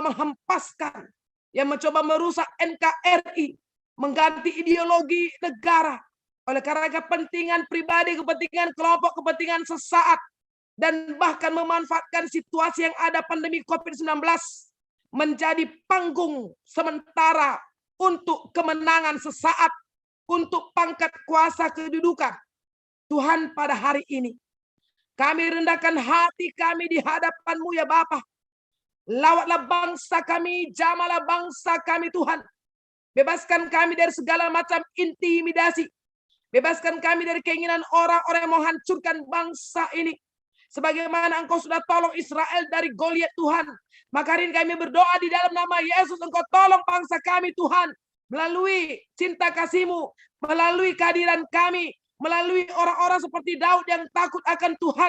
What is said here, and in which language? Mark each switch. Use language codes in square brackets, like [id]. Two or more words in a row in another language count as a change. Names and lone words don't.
[id] menghempaskan, yang mencoba merusak NKRI, mengganti ideologi negara oleh karena kepentingan pribadi, kepentingan kelompok, kepentingan sesaat, dan bahkan memanfaatkan situasi yang ada pandemi COVID-19 menjadi panggung sementara untuk kemenangan sesaat, untuk pangkat kuasa kedudukan. Tuhan, pada hari ini kami rendahkan hati kami di hadapan-Mu ya Bapa. Lawatlah bangsa kami, jamalah bangsa kami Tuhan. Bebaskan kami dari segala macam intimidasi. Bebaskan kami dari keinginan orang-orang yang menghancurkan bangsa ini. Sebagaimana Engkau sudah tolong Israel dari Goliat Tuhan. Maka hari ini kami berdoa di dalam nama Yesus, Engkau tolong bangsa kami Tuhan. Melalui cinta kasih-Mu, melalui kehadiran kami, melalui orang-orang seperti Daud yang takut akan Tuhan.